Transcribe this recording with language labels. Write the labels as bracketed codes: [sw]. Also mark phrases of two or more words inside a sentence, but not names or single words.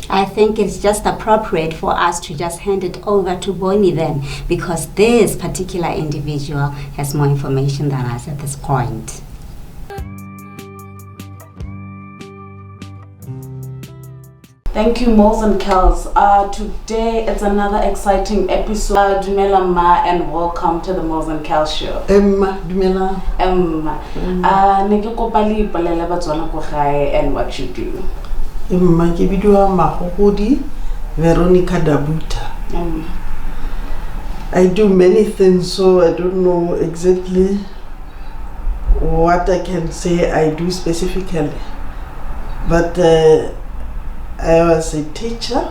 [en] I think it's just appropriate for us to just hand it over to Bonnie then, because this particular individual has more information than us at this point. Thank you, Molls and Kells. Today it's another exciting episode. Dumela Ma, and welcome to the Molls and Kells show. Dumela. [tn] Ne ke kopa le ipolele batswana ko gae [en] and what you do. [tn] Ke bidiwa Magogodi Veronica Dabuta. [en] I do many things, so I don't know exactly what I can say I do specifically. But I was a teacher.